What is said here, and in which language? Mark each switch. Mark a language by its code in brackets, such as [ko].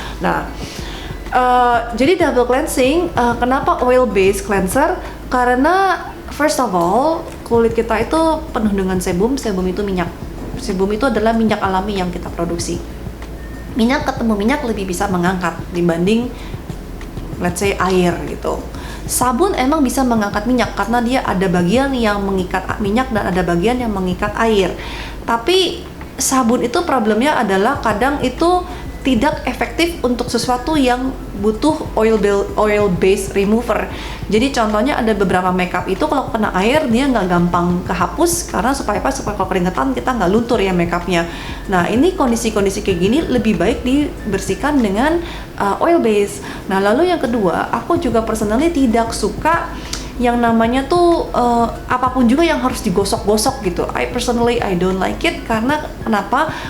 [id] Nah jadi double cleansing, kenapa oil based cleanser? Karena [en] first of all [id] kulit kita itu penuh dengan sebum itu minyak. Sebum itu adalah minyak alami yang kita produksi. Minyak ketemu minyak lebih bisa mengangkat dibanding [en] let's say [id] air gitu. Sabun emang bisa mengangkat minyak karena dia ada bagian yang mengikat minyak dan ada bagian yang mengikat air. Tapi sabun itu problemnya adalah kadang itu tidak efektif untuk sesuatu yang butuh oil based remover. Jadi contohnya ada beberapa makeup itu kalau kena air dia nggak gampang kehapus karena supaya kalau keringetan kita nggak luntur ya makeupnya. Nah ini kondisi-kondisi kayak gini lebih baik dibersihkan dengan oil base. Nah lalu yang kedua, aku juga personally tidak suka yang namanya tuh apapun juga yang harus digosok-gosok gitu. [en] I don't like it [id] karena kenapa?